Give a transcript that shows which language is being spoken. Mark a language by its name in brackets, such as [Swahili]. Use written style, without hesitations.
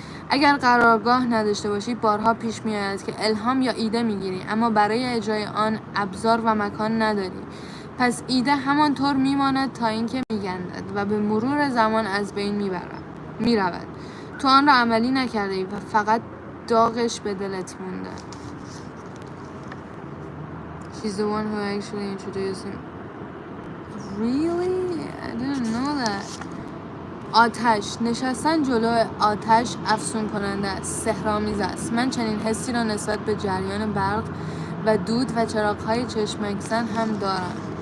[Persian] اگر قرارگاه نداشته باشی، بارها پیش می‌آید که الهام یا ایده می‌گیری اما برای اجرای آن ابزار و مکان نداری. پس ایده همانطور میماند تا اینکه می‌گندد و به مرور زمان از بین می‌رود. تو آن را عملی نکرده‌ای و فقط داغش به دلت مونده. [English] She's the one who actually introduced him. Really? I didn't know that. [Persian] آتش، نشستن جلو آتش افسون کننده است، سحرآمیز است. من چنین حسی را نسبت به جریان برق و دود و چراغ‌های چشمک‌زن هم دارم.